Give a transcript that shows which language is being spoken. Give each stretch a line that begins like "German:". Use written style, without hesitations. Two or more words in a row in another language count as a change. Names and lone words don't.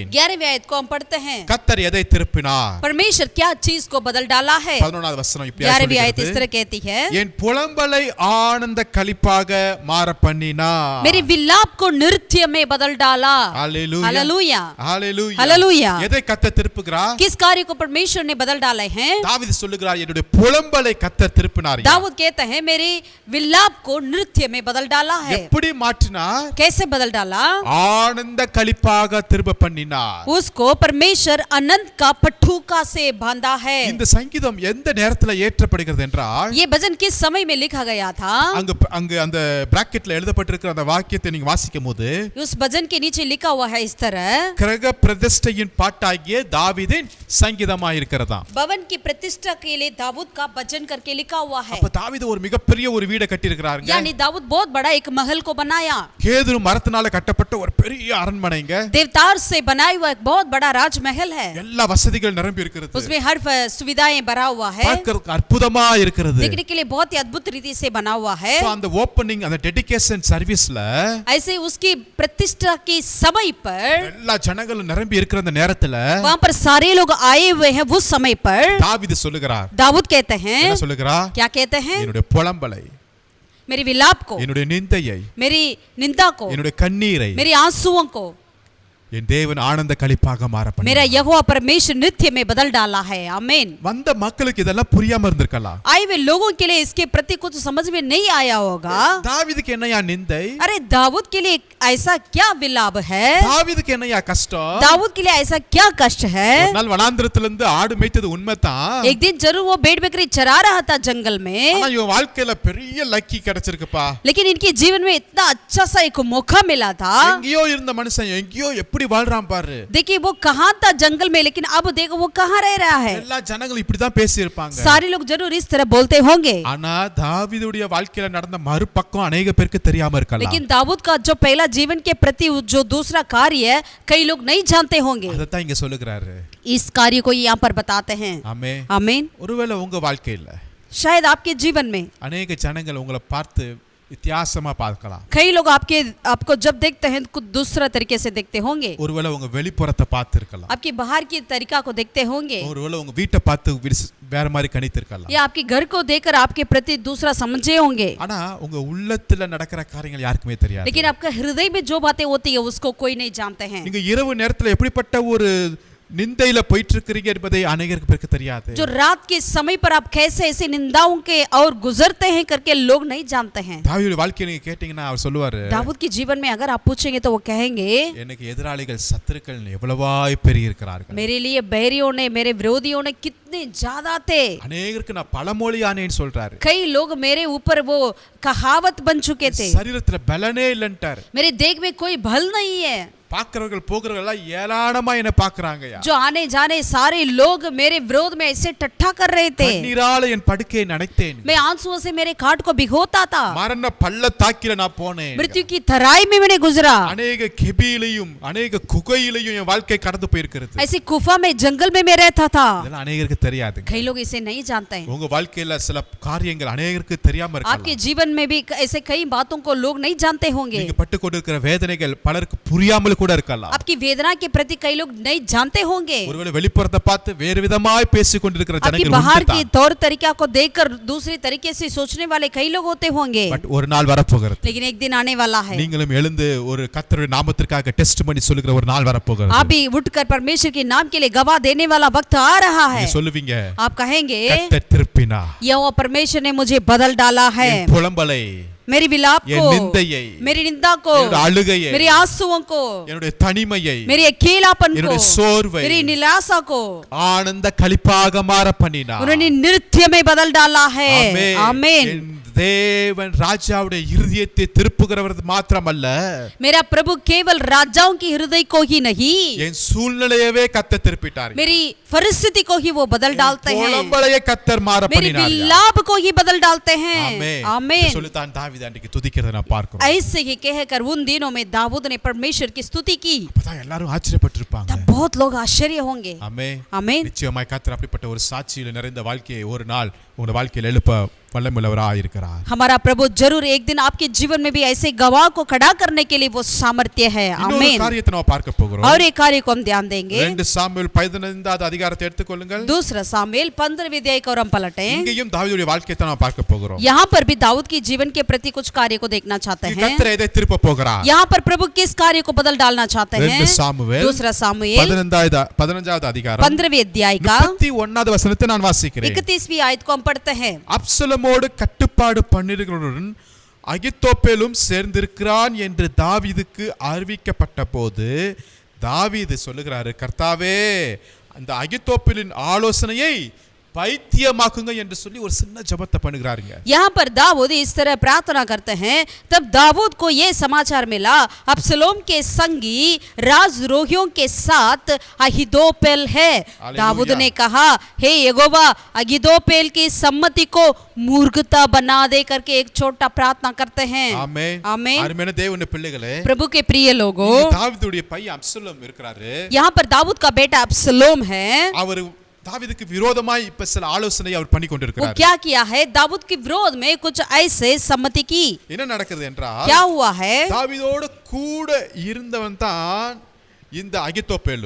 Hindi: 11वीं आयत को हम पढ़ते हैं।
Tamil: கர்த்தர் எதை திருப்பினார்?
Hindi: परमेश्वर क्या चीज को बदल डाला है?
Tamil: 11வது வசனம் இப்படி
Hindi: 11वीं आयत इस
Tamil: சொல்கிறது.
Hindi: तरह कहती है,
Tamil: என் புலம்பலை ஆனந்த களிப்பாக மாற பண்ணினார்.
Hindi: मेरे विलाप को नृत्य में बदल डाला। हालेलुया हालेलुया हालेलुया हालेलुया।
Tamil: எதை கர்த்தர் திருப்புகிறார்?
Hindi: किस कार्य को परमेश्वर ने बदल डाले हैं?
Tamil: தாவீது சொல்லுகிறார், என்னுடைய புலம்பலை கர்த்தர் திருப்பினார்.
Hindi: दाऊद कहते हैं मेरे विलाप को नृत्य में बदल डाला है।
Tamil: எப்படி மாற்றினார்?
Hindi: कैसे बदल डाला?
Tamil: ஆனந்த களிப்பாக திரும்ப பண்ணினார்.
Hindi: उसको परमेश्वर अनंत का पटुका से बांधा है।
Tamil: இந்த சங்கீதம் எந்த நேரத்துல ஏற்றப்படுகிறது என்றால்,
Hindi: ये भजन किस समय में लिखा गया था?
Tamil: அங்க அந்த பிராக்கெட்ல எழுதப்பட்டிருக்கிற அந்த வாக்கியத்தை நீங்க வாசிக்கும்போது,
Hindi: उस भजन के नीचे लिखा हुआ है इस तरह,
Tamil: கிரக பிரதிஷ்டையின் பாட்டாகிய தாவீதின் சங்கீதமாய் இருக்கிறதா.
Hindi: भवन की प्रतिष्ठा के लिए दाऊद का भजन करके लिखा हुआ है।
Tamil: அப்ப தாவீது ஒரு மிகப்பெரிய ஒரு வீடை கட்டி இருக்கிறாருங்க.
Hindi: यानी दाऊद बहुत बड़ा एक महल को बनाया।
Tamil: கேதுரு மரத்தினால கட்டப்பட்ட ஒரு பெரிய அரண்மனைங்க.
Hindi: देवदार से बनाया हुआ एक बहुत बड़ा राजमहल है।
Tamil: எல்லா வசதிகள் நிரம்பி இருக்கிறது.
Hindi: उसमें हर सुविधाएं भरा हुआ है,
Tamil: பார்க்கிறதுக்கு அற்புதமா இருக்கிறது.
Hindi: देखने के लिए बहुत ही अद्भुत रीति से बना हुआ है।
Tamil: So, அந்த ஓப்பனிங் அந்த
English: dedication service
Hindi: ऐसे उसकी प्रतिष्ठा के समय पर எல்லா ஜனங்களும் நிரம்பி இருக்கிற அந்த நேரத்துல वहां पर सारे लोग आए हुए हैं। उस समय पर
Tamil: தாவீது சொல்லுகிறார்,
Hindi: दाऊद कहते हैं,
Tamil: என்ன சொல்லுகிறார்?
Hindi: क्या कहते हैं?
Tamil: என்னுடைய புலம்பலை,
Hindi: मेरी विलाप को,
Tamil: என்னுடைய நிந்தையை,
Hindi: मेरी निंदा को,
Tamil: என்னுடைய கண்ணீரை
Hindi: मेरी आंसुओं को
Tamil: என் தேவன் ஆனந்த களிப்பாக மாற
Hindi: मेरा
Tamil: பண்ணினார்.
Hindi: यहोवा परमेश्वर नृत्य में बदल डाला है, आमीन।
Tamil: வந்த மக்களுக்கு இதெல்லாம் புரியாம இருந்திருக்கலாம்.
Hindi: आए हुए लोगों के लिए इसके प्रति कुछ समझ में नहीं आया होगा।
Tamil: தாவீதுக்கு என்னையா நிந்தை?
Hindi: अरे दाऊद के लिए ऐसा क्या विलाप है?
Tamil: தாவீதுக்கு என்னையா கஷ்டம்?
Hindi: दाऊद के लिए ऐसा क्या कष्ट है?
Tamil: ஒரு நாள் வனாந்திரத்திலிருந்து ஆடு மேய்த்தது உண்மைதான்.
Hindi: एक दिन जरूर वो भेड़ बकरी चरा रहा था जंगल में,
Tamil: ஆனா இவன் வாழ்க்கையில பெரிய லக்கி கிடைச்சிருக்குப்பா.
Hindi: लेकिन इनके जीवन में इतना अच्छा सा एक मौका मिला था।
Tamil: எங்கேயோ இருந்த மனுஷன் எங்கேயோ எப்படி எப்படி வாழ்றான் பாரு.
Hindi: देखिए वो कहाँ था जंगल में, लेकिन अब देखो वो कहाँ रह रहा है।
Tamil: எல்லா ஜனங்களும் இப்படி தான் பேசி இருப்பாங்க.
Hindi: सारे लोग जरूर इस तरह बोलते होंगे,
Tamil: ஆனா தாவீதுடைய வாழ்க்கையில நடந்த மறுபக்கம் अनेक பேருக்கு தெரியாம இருக்கலாம்.
Hindi: लेकिन दाऊद का जो पहला जीवन के प्रति जो दूसरा कार्य कई लोग नहीं जानते होंगे।
Tamil: அத தான் இங்க சொல்லுகிறாரு.
Hindi: इस कार्य को यहाँ पर बताते हैं।
Tamil: ஆமென்.
Hindi: आमीन।
Tamil: ஒருவேளை உங்க வாழ்க்கையில
Hindi: शायद आपके जीवन में
Tamil: अनेक ஜனங்கள் உங்களை பார்த்து வித்தியாசமா பார்க்கலாம்.
Hindi: कई लोग आपको जब देखते हैं कुछ दूसरा तरीके से देखते होंगे।
Tamil: ஒருவேளை உங்க வெளிப்புறத்தை பார்த்து இருக்கலாம்.
Hindi: आपकी बाहर की तरीका को देखते होंगे,
Tamil: ஒருவேளை உங்க வீட்டை பார்த்து வேற மாதிரி கணித்து இருக்கலாம்.
Hindi: या आपके घर को देखकर आपके प्रति दूसरा समझे होंगे।
Tamil: ஆனா உங்க உள்ளத்துல நடக்கிற காரியங்கள் யாருக்குமே தெரியாது.
Hindi: लेकिन आपका हृदय में जो बातें होती है उसको कोई नहीं जानते हैं।
Tamil: நீங்க இரவு நேரத்துல எப்படிப்பட்ட ஒரு நிந்தையில போயிட்டு இருக்கீங்க என்பதை अनेक பேருக்கு தெரியாது.
Hindi: जो रात के समय पर आप कैसे ऐसे निंदाओं के और गुजरते हैं करके लोग नहीं जानते हैं।
Tamil: தாவீதுடைய வாழ்க்கையை நீங்க கேட்டீங்கன்னா அவர் சொல்லுவாரு,
Hindi: दाऊद के जीवन में अगर आप पूछेंगे तो वो कहेंगे,
Tamil: எனக்கு எதிராளிகள் சத்துருக்கள் எவ்வளவாய் பெருகி இருக்கிறார்கள்.
Hindi: मेरे लिए बैरियों ने, मेरे विरोधियों ने कितने ज्यादा थे।
Tamil: अनेकருக்கு நான் பழமொழியானேன்னு சொல்றாரு.
Hindi: कई लोग मेरे ऊपर वो कहावत बन चुके थे।
Tamil: சரீரத்துல பலனே இல்லன்ட்டார்.
Hindi: मेरे देह में कोई बल नहीं है।
Tamil: பார்க்கிறவர்கள் போகிறவர்கள் எல்லாம் ஏளானமா என்ன பார்க்கறாங்கயா.
Hindi: जो आने जाने सारे लोग मेरे विरोध में ऐसे टट्टा कर रहे थे।
Tamil: கண்ணீரால என் படுக்கையை நனைத்தேன்.
Hindi: मैं आंसुओं से मेरे खाट को भिगोता था।
Tamil: மரண பள்ளத்தாக்கில நான் போனேன்.
Hindi: मृत्यु की तराई में मैंने गुजरा।
Tamil: अनेक கெபியிலையும் अनेक குகையிலையும் என் வாழ்க்கை கடந்து போயிருக்கிறது.
Hindi: ऐसी गुफा में, जंगल में मैं रहता था।
Tamil: இதெல்லாம் अनेकருக்கு தெரியாது.
Hindi: कई लोग इसे नहीं जानते हैं।
Tamil: உங்க வாழ்க்கையில சில காரியங்கள் अनेकருக்கு தெரியாம இருக்கலாம்.
Hindi: आपके जीवन में भी ऐसे कई बातों को लोग नहीं जानते होंगे।
Tamil: நீங்க பட்டு கொண்டிருக்கிற வேதனைகள் பலருக்கு புரியாமல் கூட இருக்கலாம்.
Hindi: आपकी वेदना के प्रति कई लोग नहीं जानते होंगे।
Tamil: ஒருவேளை வெளிப்புறத்தை பார்த்து வேறு விதமாய் பேசிக் கொண்டிருக்கிற
Hindi: आपकी
Tamil: ஜனங்கள்
Hindi: बाहर
Tamil: உண்டு
Hindi: की
Tamil: தான்.
Hindi: तौर तरीका को देखकर दूसरी तरीके से सोचने वाले कई लोग होते होंगे,
Tamil: பட் ஒரு நாள் வரப்போகிறது.
Hindi: लेकिन एक दिन आने वाला है।
Tamil: நீங்களும் எழுந்து ஒரு கர்த்தருடைய நாமத்திற்காக டெஸ்ட் பண்ணி சொல்லுகிற ஒரு நாள் வரப்போகிறது.
Hindi: आप भी उठकर परमेश्वर के नाम के लिए गवाह देने वाला वक्त आ रहा है।
Tamil: நீங்க சொல்லுவீங்க,
Hindi: आप कहेंगे,
Tamil: கர்த்தர் திருப்பினா
Hindi: यहोवा परमेश्वर ने मुझे बदल डाला है।
Tamil: என் புலம்பலை,
Hindi: मेरी विलाप
Tamil: என்
Hindi: को,
Tamil: நிந்தையை,
Hindi: मेरी निंदा को,
Tamil: என்னுடைய அழுகையை,
Hindi: मेरी आंसुओं को,
Tamil: என்னுடைய தனிமையை,
Hindi: मेरी अकेलापन को,
Tamil: என்னுடைய சோர்வை
Hindi: मेरी निराशा को
Tamil: ஆனந்த களிப்பாக மாற பண்ணினார்.
Hindi: उन्होंने नृत्य में बदल डाला है। आमीन।
Tamil: என் தேவன் ராஜாவுடைய இருதயத்தை திருப்புகிறவர் மாத்திரமல்ல,
Hindi: मेरा प्रभु केवल राजाओं की हृदय को ही नहीं,
Tamil: என் சூழ்நிலையவே கர்த்தர் திருப்பிட்டார்.
Hindi: मेरी परिस्थिति को ही वो बदल डालते हैं।
Tamil: புலம்பலையே கர்த்தர் மாற
Hindi: मेरी
Tamil: பண்ணினார்.
Hindi: विलाप को ही बदल डालते हैं। आमीन।
Tamil: சொல்லித்தான் தாவீது அன்றைக்கு துதிக்கிறதை நான் பார்க்கிறோம்.
Hindi: ऐसे ही कहकर उन दिनों में दाऊद ने परमेश्वर की स्तुति की।
Tamil: அப்பதான் எல்லாரும் ஆச்சரியப்பட்டிருப்பாங்க.
Hindi: तब बहुत लोग आश्चर्य होंगे।
Tamil: ஆமென்.
Hindi: आमीन।
Tamil: நிச்சயமாய் கர்த்தர் அப்படிப்பட்ட ஒரு சாட்சியில நிறைந்த வாழ்க்கையை ஒரு நாள் உங்க வாழ்க்கையில எழுப்ப வல்லமையுள்ளவராய் இருக்கிறார்.
Hindi: हमारा प्रभु जरूर एक दिन आपके जीवन में भी ऐसे गवाह को खड़ा करने के लिए वो सामर्थ्य है।
Tamil: இன்னொரு
Hindi: आमीन।
Tamil: காரியத்தை நாம் பார்க்க போகிறோம்.
Hindi: और एक कार्य को हम ध्यान देंगे।
Tamil: 2 சாமுவேல் 15வது அதிகாரத்தை எடுத்துக்கொள்ளுங்கள்.
Hindi: दूसरा सामुएल 15वें अध्याय को हम पलटें।
Tamil: இங்கேயும் தாவீதுடைய வாழ்க்கையை நாம் பார்க்க போகிறோம்.
Hindi: यहाँ पर भी दाऊद की जीवन के प्रति कुछ कार्य को देखना चाहते हैं।
Tamil: கர்த்தர் எதை திருப்ப போகிறார்?
Hindi: यहाँ पर प्रभु किस कार्य को बदल डालना चाहते हैं?
Tamil: 2 சாமுவேல்
Hindi: दूसरा सामुएल
Tamil: 15வது அதிகாரம்
Hindi: 15वें अध्याय का
Tamil: 31வது வசனத்தை நான் வாசிக்கிறேன்.
Hindi: 31वीं आयत को हम पढ़ते हैं।
Tamil: அப்சலமோடு கட்டுப்பாடு பண்ணிருக்கிறவருடன் அகித்தோப்பேலும் சேர்ந்திருக்கிறான் என்று தாவீதுக்கு அறிவிக்கப்பட்ட போது தாவீது சொல்லுகிறாரு, கர்த்தாவே அந்த அகித்தோப்பேலின் ஆலோசனையை பைத்தியமாக்குங்க என்று சொல்லி ஒரு சின்ன ஜெபத்தை பண்ணுகிறாருங்க.
Hindi: यहाँ पर दाऊद इस तरह प्रार्थना करते हैं। तब दाऊद को ये समाचार मिला, अब्सलोम के संगी राजद्रोहियों के साथ अहीतोपेल है। दाऊद ने कहा, हे यहोवा, अहीतोपेल की सम्मति को मूर्खता बना दे करके एक छोटा प्रार्थना करते हैं।
Tamil: ஆமென்.
Hindi: आमीन।
Tamil: அருமையான தேவனுடைய பிள்ளைகளே,
Hindi: प्रभु के प्रिय लोगों,
Tamil: தாவீதுடைய பையன் அப்சலோம் இருக்கிறாரு.
Hindi: यहाँ पर दाऊद का बेटा अब्सलोम है।
Tamil: அவர் தாவீதுக்கு விரோதமாய் இப்ப சில ஆலோசனை அவர் பண்ணி
Hindi: वो
Tamil: கொண்டிருக்கிறார்.
Hindi: क्या किया है? दाऊद के विरोध में कुछ ऐसे सम्मति की।
Tamil: என்ன நடக்குது என்றால்,
Hindi: क्या हुआ है?
Tamil: தாவீதோடு கூட இருந்தவன் தான் இந்த அகித்தோப்பேலு.